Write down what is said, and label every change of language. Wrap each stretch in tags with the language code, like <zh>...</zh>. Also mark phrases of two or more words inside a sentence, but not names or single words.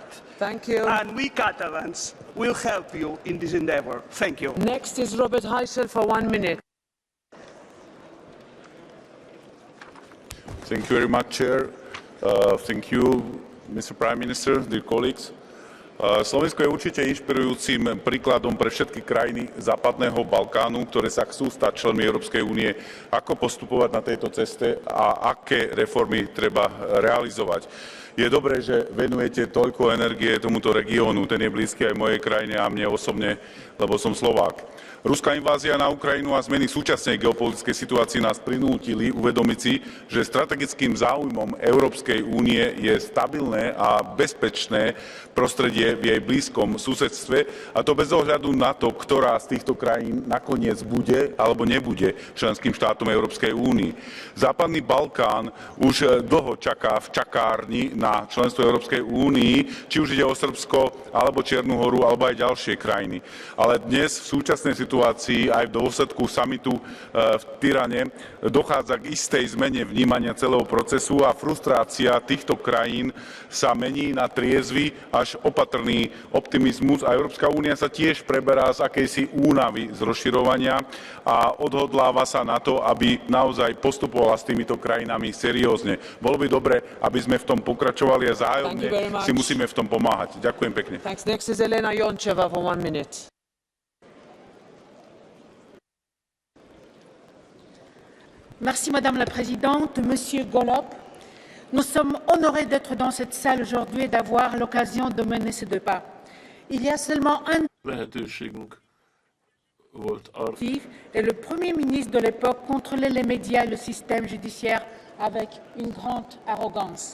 <en>Thank you. And we Catalans will help you in this endeavor. Thank you. Next is Robert Heisel for 1 minute. Thank you very much, Chair. Thank you, Mr. Prime Minister, dear colleagues.</en> <sk>Slovensko je určite inšpirujúcim príkladom pre všetky krajiny západného Balkánu, ktoré sa chcú stať členmi Európskej únie, ako postupovať na tejto ceste a aké reformy treba realizovať. Je dobré, že venujete toľko energie tomuto regiónu, ten je blízky aj mojej krajine a mne osobne, lebo som Slovák. Ruská invázia na Ukrajinu a zmeny súčasnej geopolitickej situácii nás prinútili uvedomiť si, že strategickým záujmom Európskej únie je stabilné a bezpečné prostredie v jej blízkom susedstve, a to bez ohľadu na to, ktorá z týchto krajín nakoniec bude alebo nebude členským štátom Európskej únie. Západný Balkán už dlho čaká v čakárni na členstvo Európskej únii, či už ide o Srbsko alebo Čiernu Horu alebo aj ďalšie krajiny. Ale dnes v súčasnej situácii aj v dôsledku samitu v Tyrane dochádza k istej zmene vnímania celého procesu a frustrácia týchto krajín sa mení na triezvy až opatrný optimizmus a Európska únia sa tiež preberá z akejsi únavy z rozširovania a odhodláva sa na to, aby naozaj postupovala s týmito krajinami seriózne. Bolo by dobre, aby sme v tom pokračovali a zájomne si musíme v tom pomáhať. Ďakujem pekne.</sk> <en>Thanks. Next is Elena Joncheva for 1 minute.</en> <fr>Merci Madame la Présidente. Monsieur Golob, nous sommes honorés d'être dans cette salle aujourd'hui et d'avoir l'occasion de mener ce débat. Il y a seulement un et le Premier ministre de l'époque contrôlait les médias et le système judiciaire avec une grande arrogance.</fr>